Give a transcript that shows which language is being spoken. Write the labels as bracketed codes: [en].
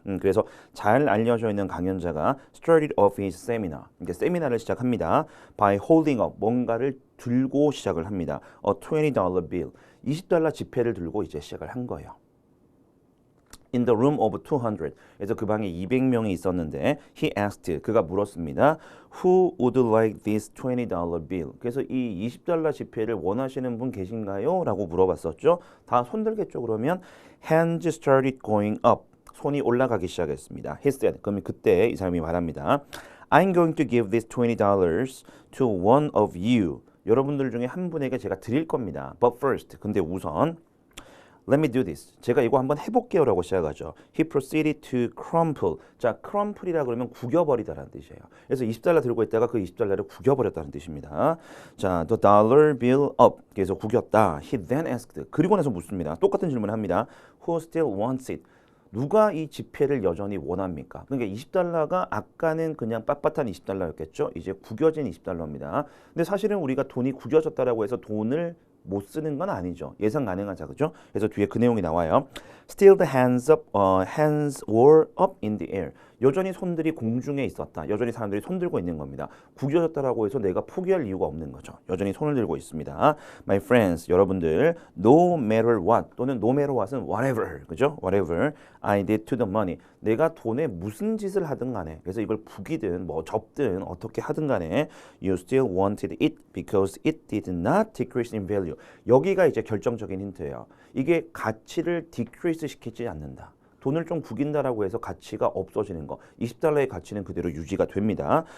[ko] 그래서 잘 알려져 있는 강연자가 [en] started off his seminar. [ko] 이제 세미나를 시작합니다. [en] by holding up, [ko] 뭔가를 들고 시작을 합니다. [en] a $20 bill. [ko] $20 지폐를 들고 이제 시작을 한 거예요. [en] In the room of 200. [ko] 그래서 그 방에 200명이 있었는데 [en] he asked. [ko] 그가 물었습니다. [en] Who would like this $20 bill? [ko] 그래서 이 $20 지폐를 원하시는 분 계신가요? 라고 물어봤었죠. 다 손들겠죠. 그러면 [en] hands started going up. [ko] 손이 올라가기 시작했습니다. [en] He said. [ko] 그러면 그때 이 사람이 말합니다. [en] I'm going to give this $20 to one of you. [ko] 여러분들 중에 한 분에게 제가 드릴 겁니다. [en] But first. [ko] 근데 우선 [en] Let me do this. [ko] 제가 이거 한번 해볼게요 라고 시작하죠. [en] He proceeded to crumple. [ko] 자, crumple이라 그러면 구겨버리다라는 뜻이에요. 그래서 $20 들고 있다가 그 $20를 구겨버렸다는 뜻입니다. 자, [en] the dollar bill up. [ko] 그래서 구겼다. [en] He then asked. [ko] 그리고 나서 묻습니다. 똑같은 질문을 합니다. [en] Who still wants it? [ko] 누가 이 지폐를 여전히 원합니까? 그러니까 $20가 아까는 그냥 빳빳한 $20였겠죠. 이제 구겨진 $20입니다. 근데 사실은 우리가 돈이 구겨졌다라고 해서 돈을 못 쓰는 건 아니죠. 예상 가능하죠, 그죠? 그래서 뒤에 그 내용이 나와요. [en] Still the hands were up in the air. [ko] 여전히 손들이 공중에 있었다. 여전히 사람들이 손 들고 있는 겁니다. 구겨졌다라고 해서 내가 포기할 이유가 없는 거죠. 여전히 손을 들고 있습니다. [en] My friends, [ko] 여러분들, [en] no matter what [ko] 또는 [en] no matter what은 whatever, 그죠? Whatever I did to the money. [ko] 내가 돈에 무슨 짓을 하든 간에, 그래서 이걸 부기든 뭐 접든 어떻게 하든 간에 [en] you still wanted it because it did not decrease in value. [ko] 여기가 이제 결정적인 힌트예요. 이게 가치를 decrease 시키지 않는다. 돈을 좀 구긴다라고 해서 가치가 없어지는 거. $20의 가치는 그대로 유지가 됩니다.